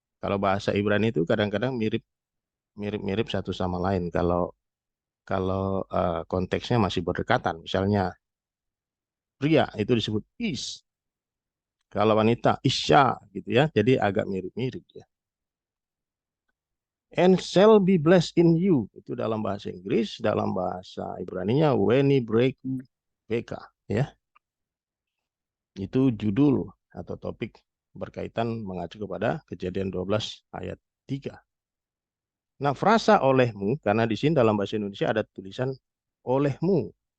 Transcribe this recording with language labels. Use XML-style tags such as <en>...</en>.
<id>Kalau bahasa Ibrani itu kadang-kadang mirip-mirip satu sama lain kalau kalau konteksnya masih berdekatan. Misalnya pria itu disebut is, kalau wanita isya gitu ya. Jadi agak mirip-mirip ya.</id> <en>And shall be blessed in you.</en> <id>Itu dalam bahasa Inggris, dalam bahasa Ibraninya</id> <he>weni breku beka</he> <id>ya. Itu judul atau topik berkaitan mengacu kepada Kejadian 12 ayat 3. Nah, frasa olehmu karena di sini dalam bahasa Indonesia ada tulisan olehmu.</id>